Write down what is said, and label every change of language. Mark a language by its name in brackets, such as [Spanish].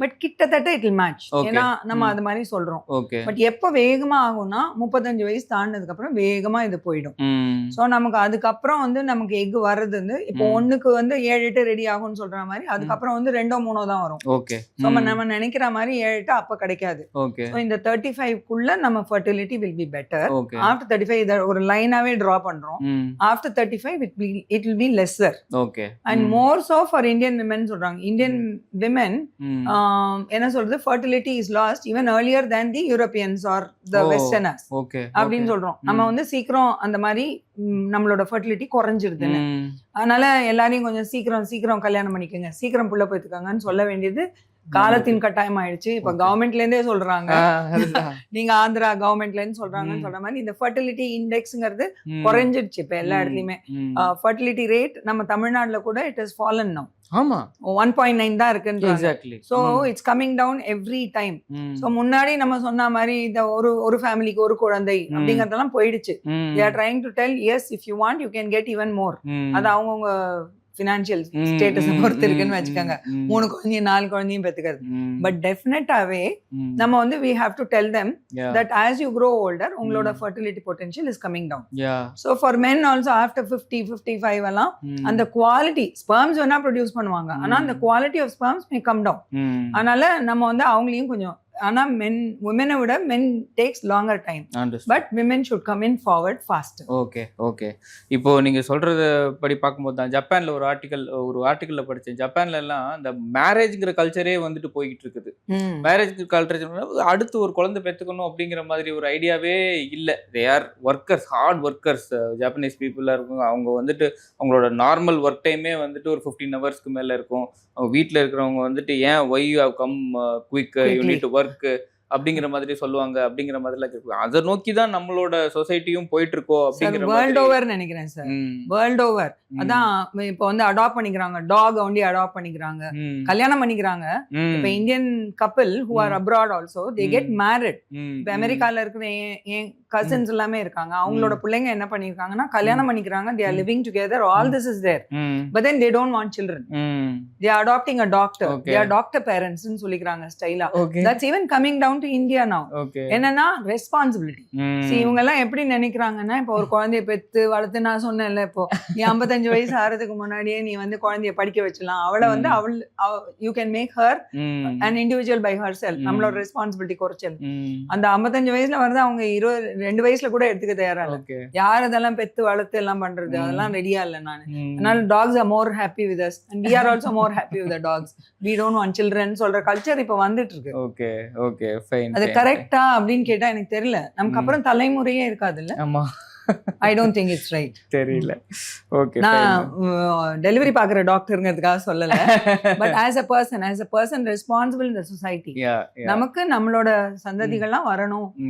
[Tamil] But கிட்டத்தட்ட [English] It will match. [Tamil] ஏன்னா நம்ம அது மாதிரி சொல்றோம். பட் எப்ப வேகமா ஆகும்னா 35 வயசு தாண்டினதுக்கு அப்புறம் வேகமா இது போயிடும். ஸோ நமக்கு அதுக்கப்புறம் வந்து நமக்கு எக் வர்றது வந்து இப்போ ஒண்ணுக்கு வந்து 7-8 ரெடி ஆகும்னு சொல்ற மாதிரி அதுக்கப்புறம் வந்து 2-3 தான் வரும். நம்ம நினைக்கிற மாதிரி 7-8 அப்ப கிடைக்காது. இந்த 35 நம்ம fertility will be better. After 35 ஒரு லைனாவே டிரா பண்றோம். [English] After 35 it will be lesser. And more so for Indian women [Tamil] சொல்றாங்க. [English] Indian women [Tamil] என்ன சொல்றது, [English] fertility is lost even earlier than the Europeans or the Westerners [Tamil] அப்படின்னு சொல்றோம். நம்ம வந்து சீக்கிரம் அந்த மாதிரி நம்மளோட ஃபர்டிலிட்டி குறைஞ்சிருதுன்னு. அதனால எல்லாரையும் கொஞ்சம் சீக்கிரம் கல்யாணம் பண்ணிக்கோங்க, சீக்கிரம் புள்ள போய்த்துக்காங்கன்னு சொல்ல வேண்டியது காலத்தின் கட்டாயம் ஆயிடுச்சு. இப்ப கவர்மெண்ட்ல இருந்தே சொல்றாங்க, நீங்க ஆந்திரா கவர்மெண்ட்ல இருந்து சொல்றாங்கன்னு சொல்ற மாதிரி இந்த ஃபர்டிலிட்டி இண்டெக்ஸ்ங்கிறது குறைஞ்சிடுச்சு இப்ப எல்லா இடத்துலயுமே. ஃபர்டிலிட்டி ரேட் நம்ம தமிழ்நாடுல கூட [English] It has fallen now. [Tamil] 1.9 தான் இருக்குன்னு. [English] So it's coming down every time. [Tamil] So முன்னாடி நம்ம சொன்ன மாதிரி இந்த ஒரு ஃபேமிலிக்கு ஒரு குழந்தை அப்படிங்கறதெல்லாம் போயிடுச்சு. [English] they are trying to tell yes if you want you can get even more. [Tamil] அது அவங்கவுங்க ஃபினான்ஷியல் ஸ்டேட்டஸை பொறுத்து இருக்குன்னு வச்சுக்கோங்க. 3 குழந்தையும் 4 குழந்தையும் பெற்றுக்கிறது. பட் டெஃபினட்டாகவே நம்ம வந்து [English] we have to tell them that as you grow older [Tamil] உங்களோட [English] fertility potential is coming down. So for men also [Tamil] after 50 55 எல்லாம் அந்த குவாலிட்டி ஸ்பெர்ம்ஸ் வேணா ப்ரொடியூஸ் பண்ணுவாங்க, ஆனா அந்த quality of sperms [English] may come down. [Tamil] அதனால நம்ம வந்து அவங்களையும் கொஞ்சம், ஆனா [English] women [Tamil] விட [English] men takes longer time, but women should come in forward faster. [Tamil] Okay. இப்போ நீங்க சொல்றத படி பார்க்கும்போது தான் ஜப்பான்ல ஒரு ஆர்டிக்கல்ல படிச்சேன். ஜப்பான்ல எல்லாம் இந்த மேரேஜ்ங்கிற கல்ச்சரே வந்துட்டு போய்கிட்டு இருக்குது. மேரேஜ் கல்ச்சர் அடுத்து ஒரு குழந்தை பெற்றுக்கணும் அப்படிங்கிற மாதிரி ஒரு ஐடியாவே இல்லை. [English] They are workers, hard workers. Japanese பீப்புளாக இருக்கும். [Tamil] அவங்க வந்துட்டு அவங்களோட நார்மல் ஒர்க் டைமே வந்துட்டு ஒரு 15 ஹவர்ஸ்க்கு மேலே இருக்கும். அவங்க வீட்டில் இருக்கிறவங்க வந்துட்டு ஏன் [English] why you have come quick, you need to work [Tamil] அப்படிங்கிற மாதிரி சொல்லுவாங்க. அப்படிங்கிற மாதிரிலாம் இருக்கு. அதை நோக்கி தான் நம்மளோட சொசைட்டியும் போயிட்டு இருக்கோம் அப்படிங்கிற வேர்ல்ட் ஓவர் நினைக்கிறேன் சார். வேர்ல்ட் ஓவர் அதான் இப்போ வந்து அடாப்ட் பண்ணிக்கிறாங்க, டாக் ஒண்டி அடாப்ட் பண்ணிக்கிறாங்க, கல்யாணம் பண்ணிக்கிறாங்க. இப்போ [English] Indian couple who are abroad also they get married. [Tamil] இப்போ அமெரிக்கால இருக்கிற என் கசின்ஸ் எல்லாமே இருக்காங்க. அவங்களோட பிள்ளைங்க என்ன பண்ணிருக்காங்கன்னா கல்யாணம் பண்ணிக்கிறாங்க. [English] they are living together, all this is there, but then they don't want children. they are adopting a doctor. they are doctor parents [Tamil] ன்னு சொல்லிக்கிறாங்க ஸ்டைலா. [English] that's even coming down to India now. [Tamil] என்னன்னா ரெஸ்பான்சிபிலிட்டி. இவங்க எல்லாம் எப்படி நினைக்கிறாங்கன்னா, இப்போ ஒரு குழந்தைய பெத்து வளர்த்து, நான் சொன்னேன்ல இப்போ நீ 55 வயசு ஆறதுக்கு முன்னாடியே நீ வந்து குழந்தைய படிக்க வச்சலாம். அவளை வந்து [English] you can make her an individual by herself. [Tamil] நம்மளோட ரெஸ்பான்சிபிலிட்டி குறைச்சல். அந்த 55 வயசுல வந்து அவங்க 22 வயசுல கூட எடுத்துக்க தயாரா இல்ல. யார் அதெல்லாம் பெத்து வளர்த்து எல்லாம் பண்றது, அதெல்லாம் ரெடியா இல்ல நானு. அதனால [English] dogs are more happy with us and we are also more happy with the dogs. we don't want children [Tamil] சொல்ற கல்ச்சர் இப்ப வந்துட்டு இருக்கு. Okay fine. அது கரெக்ட்டா அப்படின்னு கேட்டா எனக்கு தெரியல. நமக்கு அப்புறம் தலைமுறையே இருக்காது இல்ல. ஆமா, [English] I don't think it's right. [Tamil] தெரியல. ஓகே, நான் டெலிவரி பார்க்குற டாக்டருங்கிறதுக்காக சொல்லல. But as [English] a person responsible in the society, [Tamil] நமக்கு நம்மளோட சந்ததிகள்லாம் வரணும்.